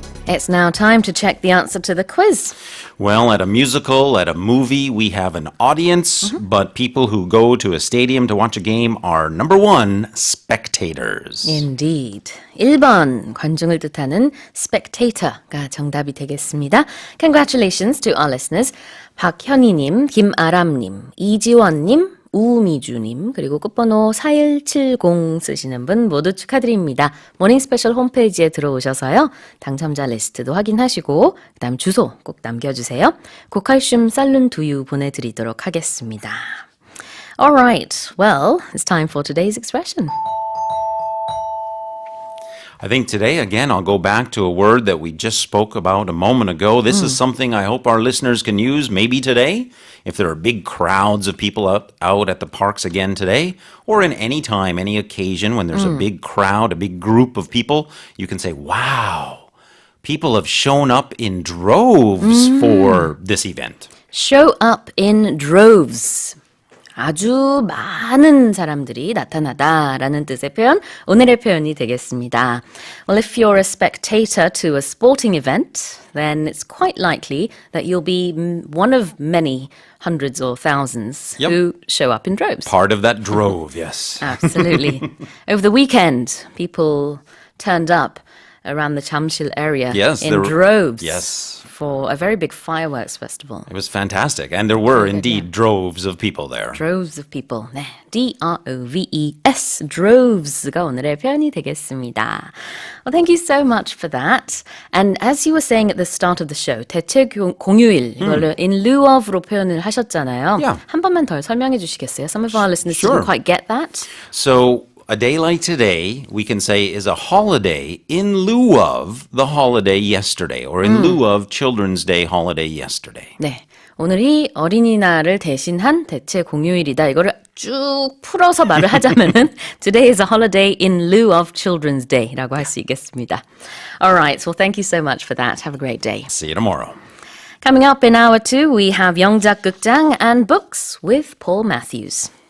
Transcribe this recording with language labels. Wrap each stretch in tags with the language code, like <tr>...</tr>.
<en>It's now time to check the answer to the quiz. Well, at a musical, at a movie, we have an audience, but people who go to a stadium to watch a game are, number 1, spectators. Indeed.</en> <ko>1번 관중을 뜻하는 spectator가 정답이 되겠습니다.</ko> <en>Congratulations to our listeners.</en> <ko>박현희님, 김아람님, 이지원님, 우미주님, 그리고 끝번호 4170 쓰시는 분 모두 축하드립니다. 모닝 스페셜 홈페이지에 들어오셔서요. 당첨자 리스트도 확인하시고 그 다음 주소 꼭 남겨주세요. 고칼슘 쌀룬 두유 보내드리도록 하겠습니다.</ko> <en>Alright, well, it's time for today's expression. I think today, again, I'll go back to a word that we just spoke about a moment ago. This is something I hope our listeners can use maybe today, if there are big crowds of people out at the parks again today, or in any time, any occasion when there's a big crowd, a big group of people, you can say, wow, people have shown up in droves for this event. Show up in droves.</en> <ko>아주 많은 사람들이 나타나다라는 뜻의 표현, 오늘의 표현이 되겠습니다.</ko> <en>Well, if you're a spectator to a sporting event, then it's quite likely that you'll be one of many hundreds or thousands who show up in droves. Part of that drove, yes. Absolutely. Over the weekend, people turned up around the Jamsil area Yes, in there- droves yes. for a very big fireworks festival. It was fantastic. And there were indeed droves of people there. Droves of people.</en> <ko>네, D-R-O-V-E-S, droves가 오늘의 표현이 되겠습니다.</ko> <en>Well, thank you so much for that. And as you were saying at the start of the show,</en> <ko>대체 공휴일, 이걸로 in lieu of로 표현을 하셨잖아요.</ko> <en>Yeah.</en> <ko>한 번만 더 설명해 주시겠어요?</ko> <en>Some of our listeners Sure. didn't quite get that. So a day like today, we can say, is a holiday in lieu of the holiday yesterday, or in lieu of Children's Day holiday yesterday.</en> <ko>네. 오늘이 어린이날을 대신한 대체 공휴일이다. 이거를 쭉 풀어서 말을 하자면은</ko> <en>Today is a holiday in lieu of Children's Day</en> <ko>라고 할 수 있겠습니다.</ko> <en>Alright, well thank you so much for that. Have a great day. See you tomorrow. Coming up in hour 2, we have 영작 극장 and books with Paul Matthews.</en>